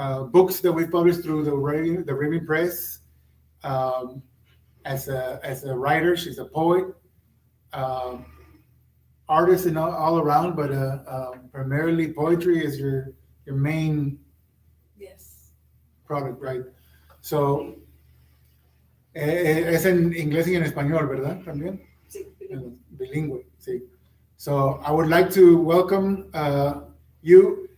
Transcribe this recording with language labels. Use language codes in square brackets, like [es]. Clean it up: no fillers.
[en] books that we published through the Raven Press. Um, as a writer, she's a poet, um, artist, and all around. But primarily, poetry is your main Yes. product, right? [es] So es en inglés y en español, ¿verdad? También. Sí, Bilingüe, sí. [en] So I would like to welcome you.